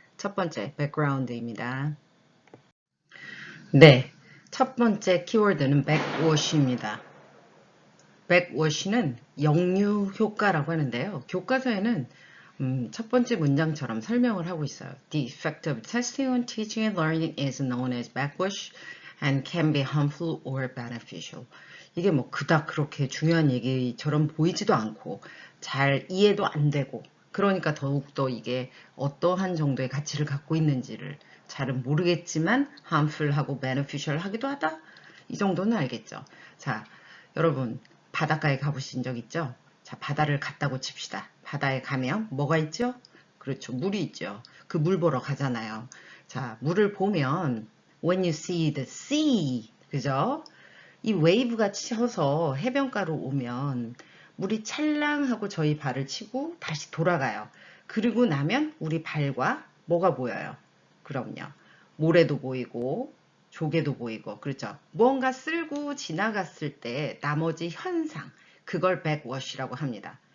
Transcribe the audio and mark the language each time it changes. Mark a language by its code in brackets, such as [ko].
[ko] 첫 번째, background입니다. 네, 첫 번째 키워드는 backwash입니다. backwash는 역류 효과라고 하는데요. 교과서에는 첫 번째 문장처럼 설명을 하고 있어요. [en] The effect of testing on teaching and learning is known as backwash and can be harmful or beneficial. [ko] 이게 뭐 그닥 그렇게 중요한 얘기처럼 보이지도 않고 잘 이해도 안 되고 그러니까 더욱더 이게 어떠한 정도의 가치를 갖고 있는지를 잘은 모르겠지만 harmful하고 beneficial 하기도 하다? 이 정도는 알겠죠. 자, 여러분 바닷가에 가보신 적 있죠? 자, 바다를 갔다고 칩시다. 바다에 가면 뭐가 있죠? 그렇죠. 물이 있죠. 그 물 보러 가잖아요. 자, 물을 보면 when you see the sea, 그죠? 이 웨이브가 쳐서 해변가로 오면 물이 찰랑하고 저희 발을 치고 다시 돌아가요. 그리고 나면 우리 발과 뭐가 보여요? 그럼요. 모래도 보이고 조개도 보이고 그렇죠. 무언가 쓸고 지나갔을 때 나머지 현상 그걸 백워시라고 합니다.